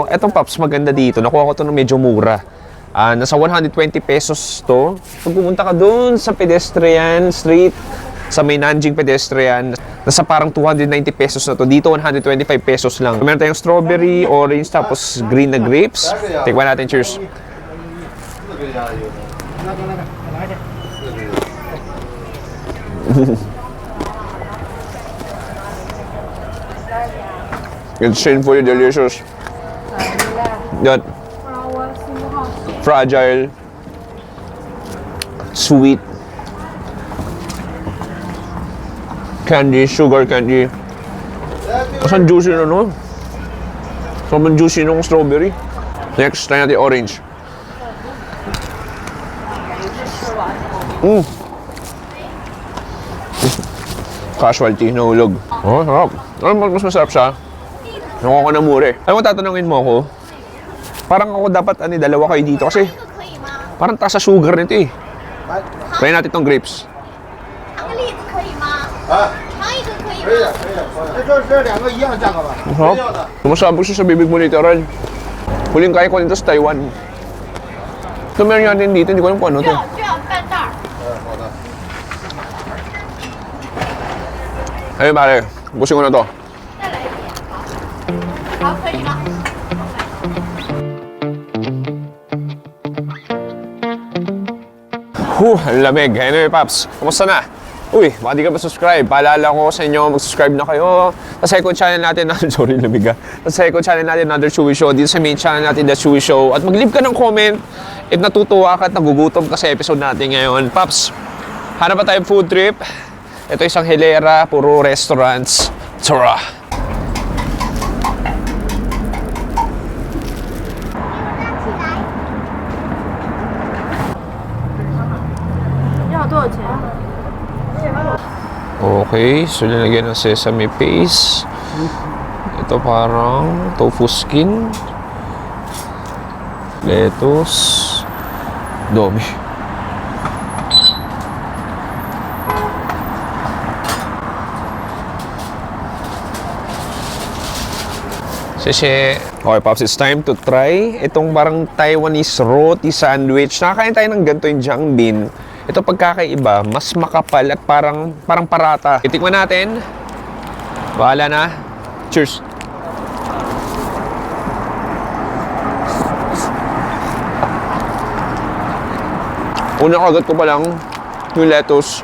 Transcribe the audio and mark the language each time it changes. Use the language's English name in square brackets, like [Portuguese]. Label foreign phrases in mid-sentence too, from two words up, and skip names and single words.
[Filipino] Etong Pops, maganda dito. Nakuha ko ito ng medyo mura. Nasa 120 pesos to. Pag pumunta ka dun sa [English] pedestrian street, [Filipino] sa may Nanjing pedestrian, nasa parang 290 pesos na to. Dito, 125 pesos lang. Meron tayong strawberry, orange, tapos green na grapes. Tikman natin, cheers. [English] It's sinfully delicious. That fragile, sweet candy, sugar candy. [Filipino] Ang juicy na no? Sobrang juicy nung strawberry. Next, try natin orange. Casualty, nahulog. Oh, sarap. Alam mo, mas masarap siya. Nakuha ko na mura eh. Alam mo, tatanungin mo ako, parang ako dapat, dalawa kayo dito kasi parang taas sa sugar nito eh. Try natin itong grapes. [Chinese] 尝个栗子可以吗？尝一个可以吗？这两个一样价格吧？ [Filipino] Masarap. Sumasabog siya sa bibig mo literal. Huling kaya ko nito sa Taiwan. Ito meron natin dito, hindi ko alam kung ano [Chinese] 这 [Filipino] to. [Chinese] 样这样半袋儿。 [Filipino] Ayun pare, busin ko na to. [Chinese] 再来一点，好，好，可以吗？ [Filipino] Ang lamig. Anyway, Paps, kumusta na? Uy, baka di ka pa subscribe. Paalala ko sa inyo, mag-subscribe na kayo. Sa [English] second channel [Filipino] natin, sorry, lamig ha. Sa [English] second channel [Filipino] natin, Another Chewy Show. Dito sa [English] main channel [Filipino] natin, The Chewy Show. At mag-leave ka ng comment if natutuwa ka at nagugutom ka sa episode natin ngayon. Paps, hanap pa tayong [English] food trip. [Filipino] Ito isang hilera, puro restaurants. Tara! [Chinese] 要多少钱？ [Filipino] Okay, so nilagyan ng sesame paste. Ito parang tofu skin. Lettuce. Dami. Sese. [English] Okay, Pops, it's time to try [Filipino] itong parang [English] Taiwanese roti sandwich. [Filipino] Nakakain tayo ng ganito yung Jiangbin. Ito pagkakaiba, mas makapal at parang parata. Itikman natin. Bahala na. Cheers. Unang kagat ko pa lang yung lettuce.